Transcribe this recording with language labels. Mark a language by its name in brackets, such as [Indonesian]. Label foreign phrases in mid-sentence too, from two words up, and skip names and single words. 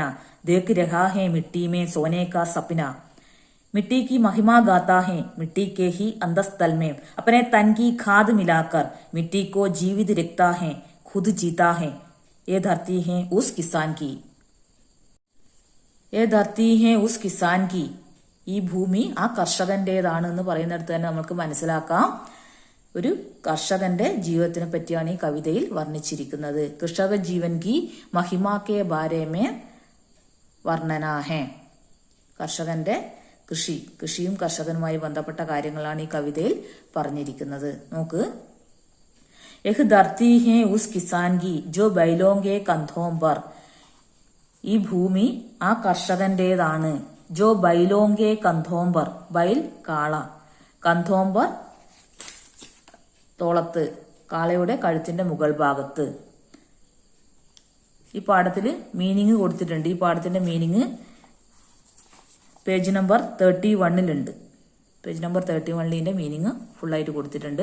[Hindi] देख रहा है मिट्टी में सोने का सपना. मिट्टी की महिमा गाता है मिट्टी के ही अंतस्थल में. अपने तन की खाद मिलाकर मिट्टी को जीवित रखता है, खुद जीता है. ये धरती है उस किसान की. ये धरती है उस किसान की. [Malayalam] ഈ ഭൂമി ആ കർഷകന്റേതാണെന്ന് പറയുന്നിടത്ത് തന്നെ നമുക്ക് മനസ്സിലാക്കാം ഒരു കർഷകന്റെ ജീവിതത്തിനെ പറ്റിയാണ് ഈ കവിതയിൽ വർണ്ണിച്ചിരിക്കുന്നത്. [Hindi] कृषक जीवन की महिमा के बारे में वर्णन है. [Malayalam] കർഷകന്റെ കൃഷിയും കർഷകനുമായി ബന്ധപ്പെട്ട കാര്യങ്ങളാണ് ഈ കവിതയിൽ പറഞ്ഞിരിക്കുന്നത്. [Hindi] നോക്ക്. यह धरती है उस किसान की जो बैलों के कंधों पर. [Malayalam] ഈ ഭൂമി ആ കർഷകന്റേതാണ്. [Hindi] जो बैलों के कंधों पर, बैल കാള, कंधों पर [Malayalam] തോളത്ത്, കാളയുടെ കഴുത്തിന്റെ മുകൾ ഭാഗത്ത്. ഈ പാഠത്തില് മീനിങ് കൊടുത്തിട്ടുണ്ട്. ഈ പാഠത്തിന്റെ മീനിങ് [English] page number [Malayalam] 31 [English] page number [Malayalam] 31 മീനിങ് ഫുള്ളായിട്ട് കൊടുത്തിട്ടുണ്ട്.